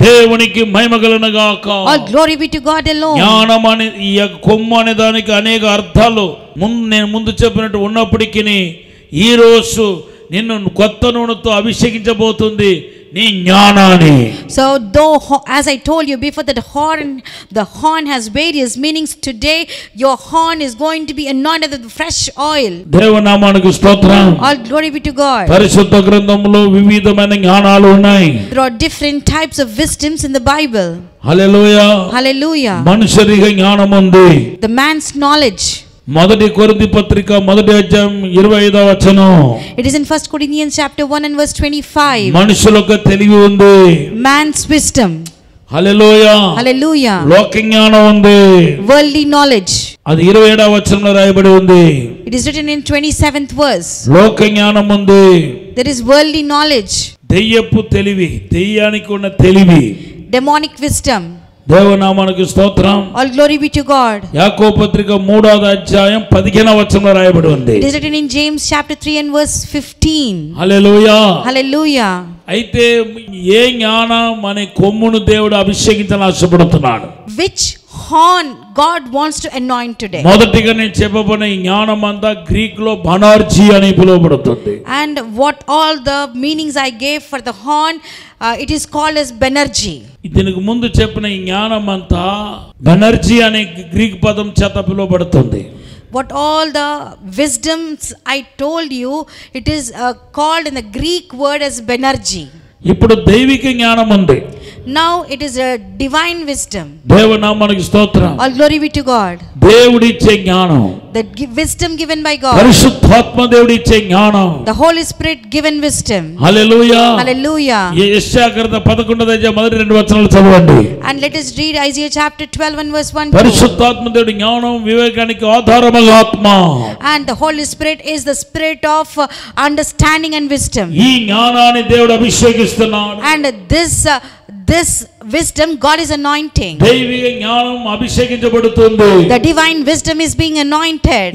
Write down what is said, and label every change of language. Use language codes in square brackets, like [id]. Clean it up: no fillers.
[te] దేవునికి మహిమ కలుగును గాక. [en] All glory be to God alone. [te] జ్ఞానం అనే ఈ కొమ్ము అనే దానికి అనేక అర్థాలు నేను ముందు చెప్పినట్టు ఉన్నప్పటికీ ఈ రోజు నిన్ను కొత్త నూనెతో అభిషేకించబోతుంది నీ జ్ఞానాన్ని. [en] So though as I told you before that the horn has various meanings, today your horn is going to be anointed with fresh oil. [te] దేవనామానికి స్తోత్రం. [en] All glory be to God. [te] పరిశుద్ధ గ్రంథంలో వివిధమైన జ్ఞానాలు ఉన్నాయి. [en] There are different types of wisdoms in the Bible. [te] Hallelujah. [en] Hallelujah. [te] మనుషునికి జ్ఞానం ఉంది. [en] The man's knowledge. [te] మొదటి కొరింథీ పత్రిక మొదటి అధ్యాయం 25వ వచనం. [en] It is in 1 Corinthians chapter 1 and verse 25. [te] మనుషులకు తెలివి ఉంది. [en] Man's wisdom. [te] హల్లెలూయా. [en] Hallelujah. [te] లోక జ్ఞానం ఉంది. [en] Worldly knowledge. [te] అది 27వ వచనంలో రాయబడి ఉంది. [en] It is written in 27th verse. [te] లోక జ్ఞానం ఉంది. [en] There is worldly knowledge. [te] దెయ్యపు తెలివి, దెయ్యానికి ఉన్న తెలివి, [en] demonic wisdom. [te] దేవనామానికి స్తోత్రం. [en] All glory be to God. [te] యాకోబు పత్రిక 3వ అధ్యాయం 15వ వచనంలో రాయబడి ఉంది. [en] It is written in James chapter 3 and verse 15. [te] Hallelujah. [en] Hallelujah. [te] అయితే ఏ జ్ఞానం మన కొమ్మును దేవుడు అభిషేకించాలని ఆశపడుతున్నాడు? [en] Which horn God wants to anoint today? [te] మొదటిగా నేను చెప్పబోయిన ఈ జ్ఞానం అంతా గ్రీక్ లో బనార్జీ అని పిలువబడుతుంది. [en] And what all the meanings I gave for the horn, it is called as Banerjee. [te] దీనికి ముందు చెప్పిన ఈ జ్ఞానం అంతా బెనర్జీ అనే గ్రీక్ పదం చేత పిలువబడుతుంది. [en] What all the wisdoms I told you, it is called in the Greek word as Banerjee. [te] ఇప్పుడు దైవిక జ్ఞానం ఉంది. [en] Now it is a divine wisdom. [te] దేవనామానికి స్తోత్రం. [en] All glory be to God. [te] దేవుడిచ్చే జ్ఞానం, [en] The wisdom given by God. [te] పరిశుద్ధాత్మ దేవుడిచ్చే జ్ఞానం, [en] The Holy Spirit given wisdom. [te] Hallelujah. [en] Hallelujah. [te] యెషయా గ్రంథం 11వ అధ్యాయం మొదటి 2 వచనాలు చదవండి. [en] And let us read Isaiah chapter 12 and verse 1. [te] పరిశుద్ధాత్మ దేవుడి జ్ఞానం వివేకానికి ఆధారముగా ఆత్మ. [en] And the Holy Spirit is the spirit of understanding and wisdom. [te] ఈ జ్ఞానాన్ని దేవుడు అభిషేకిస్తున్నాడు. [en] And this wisdom God is anointing. [te] దైవిక జ్ఞానం అభిషేకించబడుతుంది. [en] The divine wisdom is being anointed.